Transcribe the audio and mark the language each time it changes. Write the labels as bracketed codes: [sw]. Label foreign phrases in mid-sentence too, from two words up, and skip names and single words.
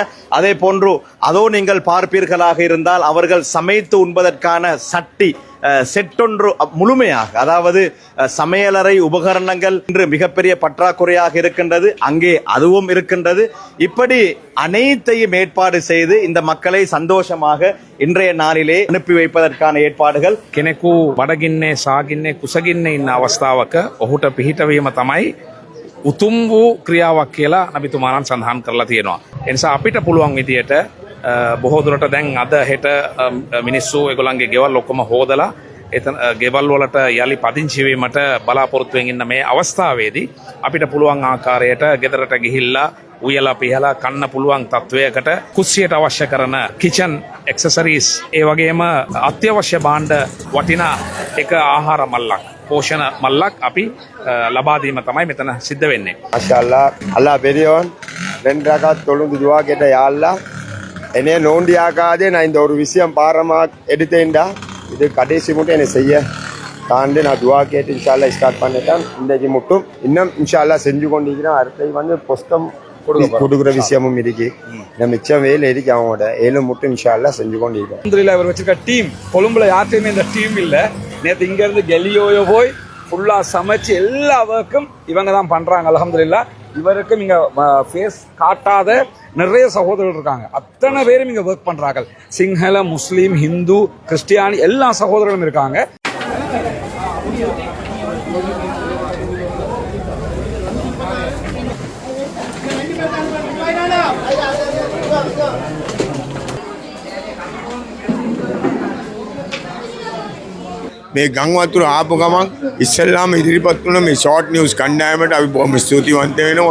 [ta] அதே போன்று அதோ நீங்கள் பார்ப்பீர்களாக இருந்தால் அவர்கள் சமைத்து உண்பதற்கான சட்டி செட் ஒன்று முழுமையாக, அதாவது சமையலறை உபகரணங்கள் இன்று மிகப்பெரிய பற்றாக்குறையாக இருக்கின்றது. அங்கே அதுவும் இருக்கின்றது. இப்படி அனைத்தையும் ஏற்பாடு செய்து இந்த மக்களை சந்தோஷமாக இன்றைய நாளிலே அனுப்பி வைப்பதற்கான ஏற்பாடுகள். [si] කෙනෙකු බඩගින්නේ සාගින්නේ කුසගින්නේ ඉන්න අවස්ථාවක ඔහුට පිහිටවීම තමයි උතුම් වූ ක්‍රියාවක් කියලා නබිතුමාණන් සඳහන් කරලා තියෙනවා. ඒ නිසා අපිට පුළුවන් විදියට බොහෝ දුරට දැන් අද හෙට මිනිස්සු ඒගොල්ලන්ගේ ගෙවල් ඔක්කොම හොදලා එතන ගෙවල් වලට යලි පදිංචි වීමට බලාපොරොත්තුවෙන් ඉන්න මේ අවස්ථාවේදී අපිට පුළුවන් ආකාරයට ගෙදරට ගිහිල්ලා උයලා පිහලා කන්න පුළුවන් තත්වයකට කුස්සියට අවශ්‍ය කරන [en] kitchen accessories, [si] ඒ වගේම අත්‍යවශ්‍ය භාණ්ඩ වටිනා එක ආහාර මල්ලක්, පෝෂණ මල්ලක් අපි ලබා දීම තමයි මෙතන සිද්ධ වෙන්නේ. [ta] மாஷாஅல்லாஹ், அல்லாஹ் பெரியவன். 2 ரகாத் தொழுது துஆ கேட்ட [ar] يا الله, [ta] என்னைய நோண்டியாக்காதே. நான் இந்த ஒரு விஷயம் பாரமா எடுத்தேன்டா, இது கடைசி மட்டும் என்னை செய்ய தாண்டி நான் துவா கேட்டு இன்ஷால்லா ஸ்டார்ட் பண்ணிட்டேன். இன்றைக்கு மட்டும் இன்னும் இன்ஷால்லா செஞ்சு கொண்டிருக்கிறேன். அடுத்து புஸ்தம் கொடுக்குற விஷயமும் இருக்கு. நம்ம மிச்சம் வேலை இருக்கு. அவங்களோட ஏழு மட்டும் இன்ஷால்லா செஞ்சு கொண்டிருக்கேன். இவர் வச்சிருக்க டீம் கொழும்புல யார்ட்டையுமே இந்த டீம் இல்லை. நேற்று இங்க இருந்து கெலியோயோ போய் ஃபுல்லா சமைச்சு எல்லா ஒர்க்கும் இவங்க தான் பண்றாங்க. அல்ஹம்துலில்லாஹ். இவருக்கும் இங்க ஃபேஸ் காட்டாத நிறைய சகோதரர்கள் இருக்காங்க. அத்தனை பேரும் இங்க ஒர்க் பண்றாங்க. சிங்கள, முஸ்லீம், ஹிந்து, கிறிஸ்டியானி எல்லா சகோதரர்களும் இருக்காங்க. [si] මේ ගංවතුර ආපු ගමන් ඉස්සෙල්ලාම ඉදිරිපත් වුණ මේ ෂෝට් නිවුස් කණ්ඩායමට අපි බොහොම ස්තුතිවන්ත වෙනවා.